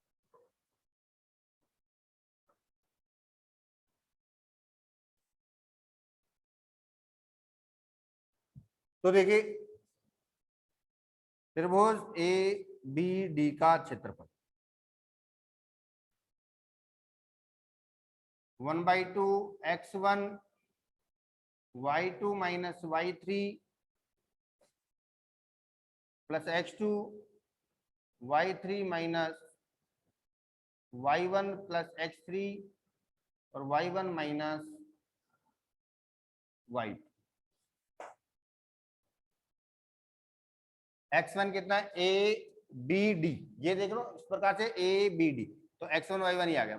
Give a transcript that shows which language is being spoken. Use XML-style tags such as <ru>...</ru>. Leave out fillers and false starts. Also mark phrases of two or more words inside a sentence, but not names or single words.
<hi>तो देखिए त्रिभुज ABD का क्षेत्रफल 1/2 x1 y2 - y3 प्लस x2 y3 - y1 प्लस x3 और y1 - y, x1 कितना है a b d, ये देख लो इस प्रकार से a b d, तो x1 y1 ही आ गया।</hi>